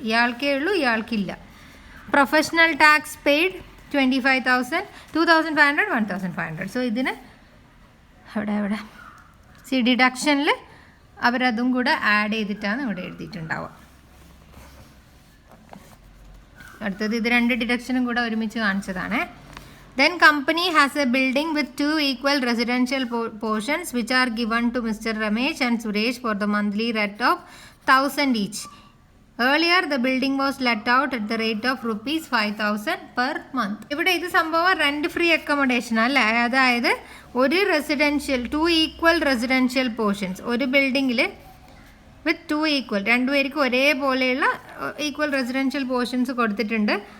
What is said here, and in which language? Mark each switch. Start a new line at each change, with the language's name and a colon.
Malayalam: ഇയാൾക്കേ ഉള്ളൂ, ഇയാൾക്കില്ല. Professional tax paid 25,000, 2,500, 1,500. So ഇതിന് എവിടെ സി ഡിഡക്ഷനിൽ അവരതും കൂടെ ആഡ് ചെയ്തിട്ടാണ് ഇവിടെ എഴുതിയിട്ടുണ്ടാവുക. അടുത്തത് ഇത് രണ്ട് ഡിഡക്ഷനും കൂടെ ഒരുമിച്ച് കാണിച്ചതാണ്.
English: Then company has a building with 2 equal residential portions which are given to Mr. Ramesh and Suresh for the monthly rent of 1,000 each. Earlier the building was let out at the rate of rupees 5,000 per month.
Malayalam: ഇവിടെ ഇത് സംഭവം rent free accommodation അല്ലേ. അതായത് ഒരു residential 2 equal residential portions ഒരു ബിൽഡിങ്ങിൽ വിത്ത് 2 equal, രണ്ടുപേർക്കും ഒരേപോലെയുള്ള equal residential portions കൊടുത്തിട്ടുണ്ട്.